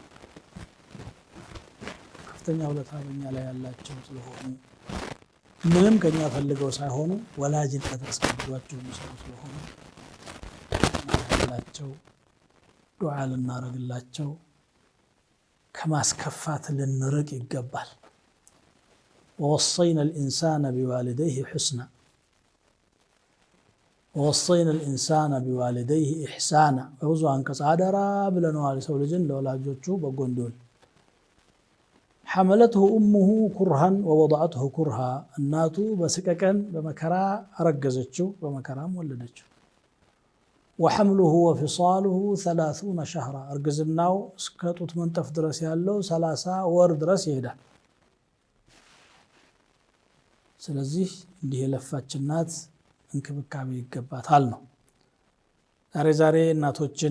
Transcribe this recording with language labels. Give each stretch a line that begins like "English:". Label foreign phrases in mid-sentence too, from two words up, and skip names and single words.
Amharic: ከፍተኛ ውለታ በኛ ላይ ያላቸው ስለሆኑ ምንም ከኛ ፈልገው ሳይሆኑ ወላጅነት አስገድዷቸው የሚሰሩ ስለሆኑ እናደርግላቸው፣ ዱዓ ልናደርግላቸው፣ ከማስከፋት ልንርቅ ይገባል።
Arabic: ووصينا الإنسان بوالديه إحسانا
Amharic: ብዙ አንቀጽ አደራ ብለነዋል። ሰው ልጅን ለወላጆቹ በጎ እንዲሆን
Arabic: حملته أمه كرها ووضعته كرها
Amharic: እናቱ በስቀቀን በመከራ አረገዘችው፣ በመከራም ወለደችው።
Arabic: وحمله وفصاله 30 شهرا
Amharic: እርግዝናው እስከ ጡት መንጠፍ ድረስ ያለው 30 ወር ድረስ ይሄዳል። ስለዚህ እንዲህ የለፋች እናት እንክብካቤ ይገባታል ነው። ዛሬ እናቶችን